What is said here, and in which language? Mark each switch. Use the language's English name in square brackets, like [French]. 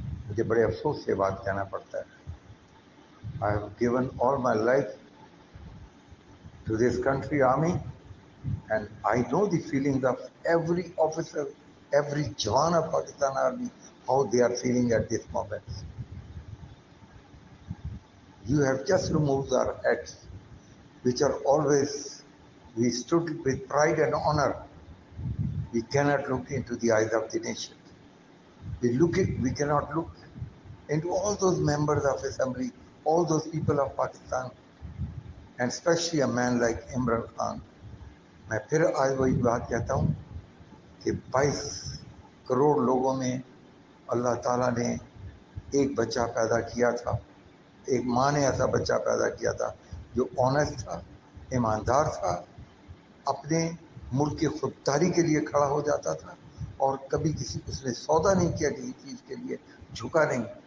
[Urdu] مجھے بڑے افسوس سے بات کہنا پڑتا ہے. [English] I have given all my life to this country army and I know the feeling of every officer, every jawan of Pakistan army, how they are feeling at this moment. You have just removed our hats, which are always, we stood with pride and honor. We cannot look into the eyes of the nation. We cannot look into all those members of assembly, all those people of Pakistan, and especially a man like Imran Khan. [Urdu] میں پھر آج وہی بات کہتا ہوں کہ 22 کروڑ لوگوں میں اللہ تعالیٰ نے ایک بچہ پیدا کیا تھا, ایک ماں نے ایسا بچہ پیدا کیا تھا جو آنیسٹ تھا, ایماندار تھا, اپنے ملک کی خودداری کے لیے کھڑا ہو جاتا تھا, اور کبھی اس نے سودا نہیں کیا کسی چیز کے لیے, جھکا نہیں.